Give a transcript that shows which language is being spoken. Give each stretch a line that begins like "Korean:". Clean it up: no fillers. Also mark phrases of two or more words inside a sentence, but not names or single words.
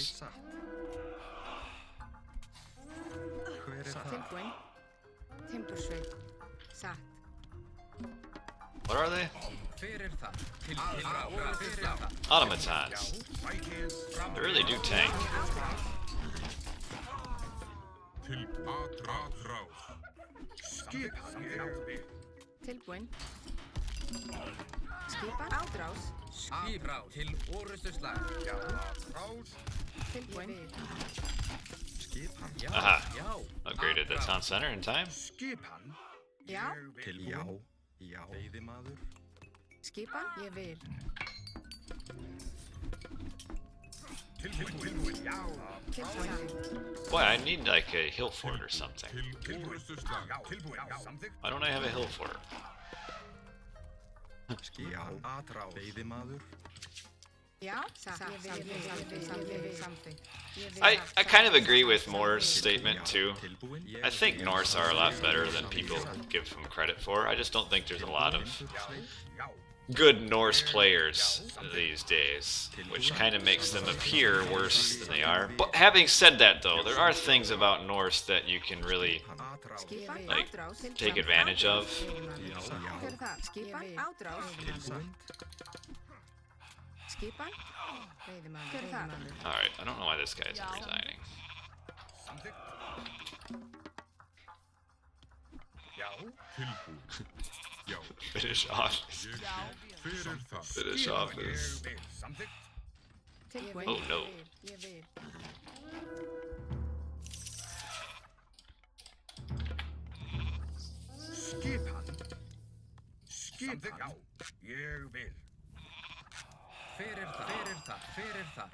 Icelandic: Satt. Hver er það? Tilbúin. Timbursveit. Satt.
English: What are they?
Icelandic: Hver er það? Hver er það? Automatons. Sækið fram.
English: They really do tank.
Icelandic: Skip. Ég vil. Tilbúin. Skipa. Ádrás. Skipráð til orrustuslag. Já, ráð. Tilbúin. Skipan. Já, Aha. já.
English: Upgraded the town center in time.
Icelandic: Skipan. Já. Tilbúin. Já. Veiðimaður. Skipan. Ég vil. Tilbúin. Já. Tilbúin.
English: Boy, I need like a hill fort or something.
Icelandic: Tilbúin. Já, tilbúin. Já, samþykkt.
English: Why don't I have a hill fort?
Icelandic: Skipan. Atráð. Veiðimaður. Já. Satt. Ég vil. Samþykkt.
English: I kind of agree with Moore's statement too.
Icelandic: Tilbúin.
English: I think Norse are a lot better than people give them credit for. I just don't think there's a lot of
Icelandic: Já.
English: good Norse players these days, which kind of makes them appear worse than they are. But having said that though, there are things about Norse that you can really
Icelandic: Atráð. Skipan. like Ádrás.
English: take advantage of.
Icelandic: Hver er það? Skipan. Ádrás. Tilbúin. Skipan. Veiðimaður. Hver er það?
English: Alright, I don't know why this guy isn't resigning.
Icelandic: Samþykkt. Já.
English: Finish off. Finish off
Icelandic: Ég this. vil. Samþykkt. Tilbúin.
English: Oh no.
Icelandic: Ég vil. Skipan. Já. Ég vil. Hver er þar?